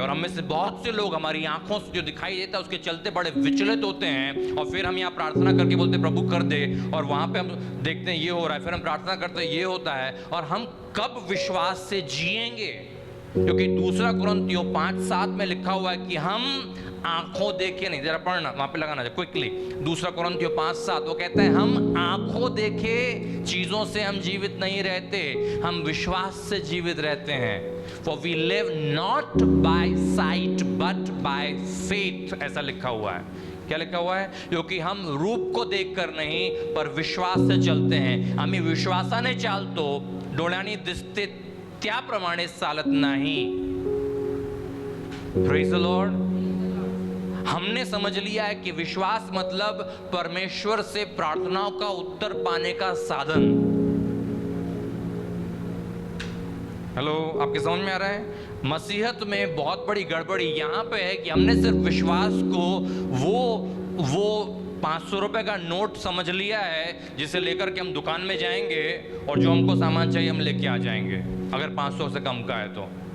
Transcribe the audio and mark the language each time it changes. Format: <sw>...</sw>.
<hi>और हमें से बहुत से लोग हमारी आंखों से जो दिखाई देता है उसके चलते बड़े विचलित होते हैं, और फिर हम यहाँ प्रार्थना करके बोलते प्रभु कर दे, और वहां पे हम देखते हैं ये हो रहा है, फिर हम प्रार्थना करते हैं ये होता है, और हम कब विश्वास से जिएंगे? क्योंकि दूसरा कुरिन्थियों 5:7 में लिखा हुआ है कि हम आंखों देखे नहीं, जरा पढ़ना, वहां पे लगाना क्विकली। दूसरा कुरिन्थियों 5:7 वो कहता है हम आंखों देखे चीजों से हम जीवित नहीं रहते, हम विश्वास से जीवित रहते हैं।</hi> <en>For we live not by sight but by faith,</en> <hi>ऐसा लिखा हुआ है। क्या लिखा हुआ है? क्योंकि हम रूप को देखकर नहीं पर विश्वास से चलते हैं।</hi> <mr>आम्ही विश्वासाने चालतो, डोळ्यांनी दिसते त्याप्रमाणे चालत नाही।</mr> <en>Praise the Lord।</en> <hi>हमने समझ लिया है कि विश्वास मतलब परमेश्वर से प्रार्थनाओं का उत्तर पाने का साधन। हेलो, आपके समझ में आ रहा है? मसीहत में बहुत बड़ी गड़बड़ी यहाँ पे है कि हमने सिर्फ विश्वास को वो 500 रुपए का नोट समझ लिया है जिसे लेकर के हम दुकान में जाएंगे और जो हमको सामान चाहिए हम लेके आ जाएंगे, अगर 500 से कम का है तो।</hi>